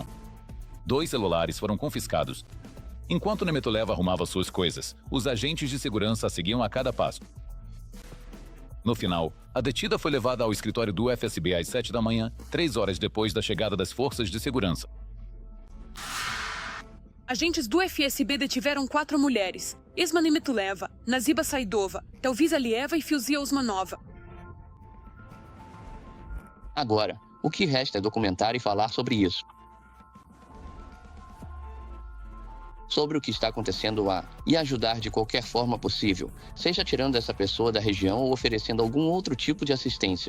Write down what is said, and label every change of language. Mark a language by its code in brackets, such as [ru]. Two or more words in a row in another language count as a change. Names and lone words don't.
[pt] 2 celulares foram confiscados. Enquanto Nemetuleva arrumava suas coisas, os agentes de segurança seguiam a cada passo. No final, a detida foi levada ao escritório do FSB às 7 da manhã, 3 horas depois da chegada das forças de segurança. Agentes do FSB detiveram 4 mulheres: Esma Nemetuleva, Naziba Saidova, Telvisa Alieva e Filzia Osmanova. Agora, o que resta é documentar e falar sobre isso. Sobre o que está acontecendo lá e ajudar de qualquer forma possível, seja tirando essa pessoa da região ou oferecendo algum outro tipo de assistência.